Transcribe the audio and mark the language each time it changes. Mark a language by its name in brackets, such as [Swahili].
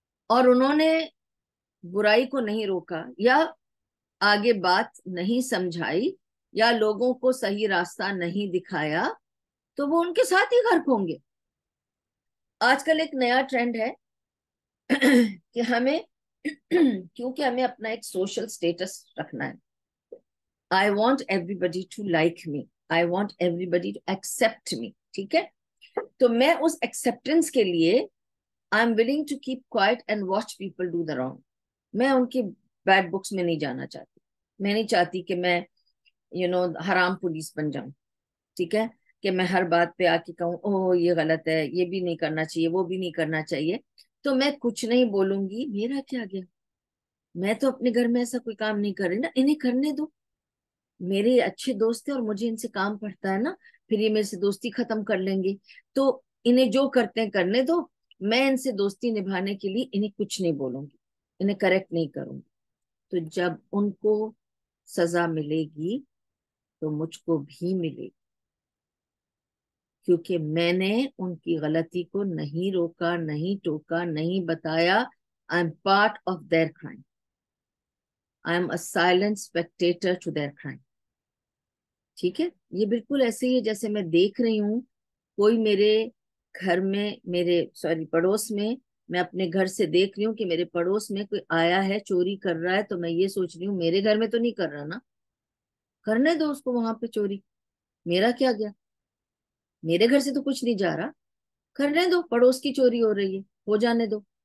[Urdu] اور انہوں نے برائی کو نہیں روکا یا آگے بات نہیں سمجھائی یا لوگوں کو صحیح راستہ نہیں دکھایا تو وہ ان کے ساتھ ہی غرق ہوں گے. آج کل ایک نیا ٹرینڈ ہے کہ ہمیں کیونکہ ہمیں اپنا ایک سوشل سٹیٹس رکھنا ہے. [English] I want everybody to like me. I want everybody to accept me. [Urdu] ٹھیک ہے, تو میں اس acceptance کے لیے [English] I'm willing to keep quiet and watch people do the wrong. [Urdu] میں ان کی بیڈ بکس میں نہیں جانا چاہتی. میں نہیں چاہتی کہ میں حرام پولیس بن جاؤں. ٹھیک ہے, کہ میں ہر بات پہ آ کے کہوں اوہ یہ غلط ہے, یہ بھی نہیں کرنا چاہیے, وہ بھی نہیں کرنا چاہیے. تو میں کچھ نہیں بولوں گی, میرا کیا گیا, میں تو اپنے گھر میں ایسا کوئی کام نہیں کر رہی نا, انہیں کرنے دو. میرے اچھے دوست ہیں اور مجھے ان سے کام پڑتا ہے نا, پھر یہ میرے سے دوستی ختم کر لیں گے, تو انہیں جو کرتے ہیں کرنے دو. میں ان سے دوستی نبھانے کے لیے انہیں کچھ نہیں بولوں گی, انہیں کریکٹ نہیں کروں گی. تو جب ان کو سزا ملے گی تو مجھ کو بھی ملے گی, کیونکہ میں نے ان کی غلطی کو نہیں روکا, نہیں ٹوکا, نہیں بتایا. [English] I am part of their crime. I am a silent spectator to their crime. [Urdu] ٹھیک ہے, یہ بالکل ایسے ہی ہے جیسے میں دیکھ رہی ہوں کوئی میرے گھر میں, پڑوس میں اپنے گھر سے دیکھ رہی ہوں کہ میرے پڑوس میں کوئی آیا ہے چوری کر رہا ہے, تو میں یہ سوچ رہی ہوں میرے گھر میں تو نہیں کر رہا نا, کرنے دو اس کو وہاں پہ چوری, میرا کیا گیا, میرے گھر سے تو کچھ نہیں جا رہا, کرنے دو, پڑوس کی چوری ہو رہی ہے, ہو جانے دو.